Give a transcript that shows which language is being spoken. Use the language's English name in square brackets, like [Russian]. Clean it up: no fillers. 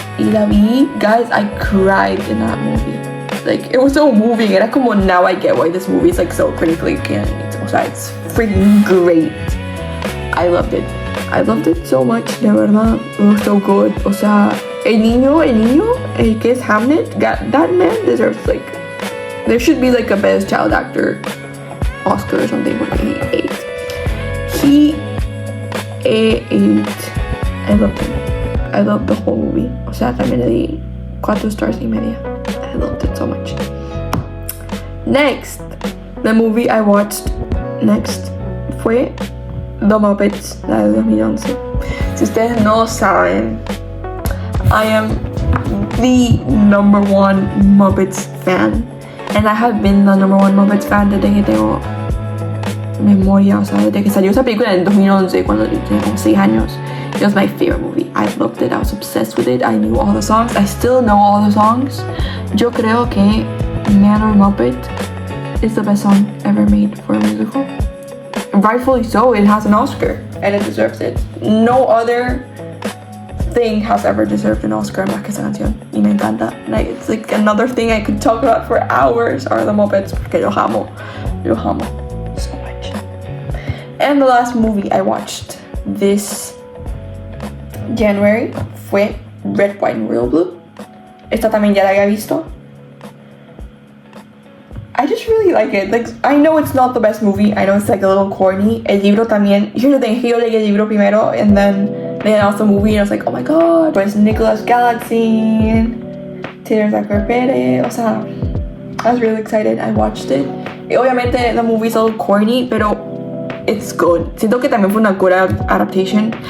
[Spanish] Y la vi, [English] guys, I cried in that movie. Like, it was so moving. [Spanish] Era como, [English] now I get why this movie is like so critically acclaimed. [Spanish] O sea, [English] it's freaking great. I loved it. I loved it so much, [Spanish] de verdad. [English] It was so good. [Spanish] O sea, el niño, el que es Hamlet, [English] that man deserves like, there should be like a best child actor Oscar or something [Spanish] porque [English] he ate. He ate. I loved him. I loved the whole movie. [Spanish] O sea, también le di 4 stars y media. [English] I loved it so much. Next, the movie I watched next [Spanish] fue [English] The Muppets, [Spanish] la de 2011. Si ustedes no saben, [English] I am the number one Muppets fan. And I have been the number one Muppets fan [Spanish] desde que tengo memoria, o sea, desde que salió esa película en 2011, cuando tenía como 6 años. [English] It was my favorite movie. I loved it. I was obsessed with it. I knew all the songs. I still know all the songs. [Spanish] Yo creo que [English] Man or Muppet is the best song ever made for a musical. Rightfully so. It has an Oscar and it deserves it. No other thing has ever deserved an Oscar [Spanish] más que esa canción. Y me encanta. [English] Like, it's like another thing I could talk about for hours are the Muppets [Spanish] porque los amo. Los amo [English] so much. And the last movie I watched this January [Spanish] fue [English] Red, White and Royal Blue. [Spanish] Esta también ya la había visto. [English] I just really like it. Like, I know it's not the best movie. I know it's like a little corny. [Spanish] El libro también. [English] Here's the thing. [Spanish] Yo leí el libro primero [English] and then they announced the movie and I was like, oh my god. [Spanish] Pues [English] Nicholas Galitzine, Taylor Zacher Perez. [Spanish] O sea, [English] I was really excited. I watched it. [Spanish] Y obviamente [English] the movie's a little corny, [Spanish] pero [English] it's good. [Spanish] Siento que también fue una [English] good adaptation.